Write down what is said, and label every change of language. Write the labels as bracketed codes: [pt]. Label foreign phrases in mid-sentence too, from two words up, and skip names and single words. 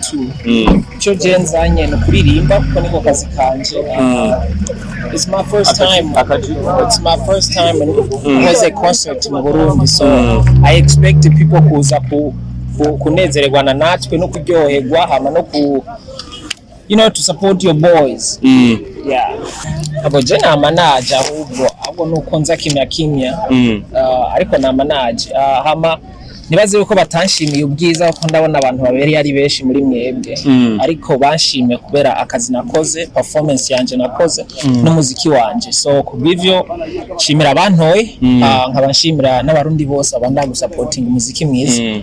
[rn] Ico je nzanye no kuririmba kuko niko kazi kanje. [en] it's my first time. It's my first time was a concert in Burundi, so I expect the people [rn] kuza kunezererwa na natwe no kuryoherwa hama no [en] to support your boys. Yeah. [rn] Abo je na manager ahubwo nuko nza kimya ariko na manager hama nibaze yuko batanshimiye ubwiza ko ndabona abantu babere ari benshi muri mwebwe ariko banshimiye kubera akazi nakoze, performance yanje nakoze n'umuziki wanje, so kubivyo shimira abantoye nkabashimira n'abarundi bose abanda gusupporting umuziki mwiza.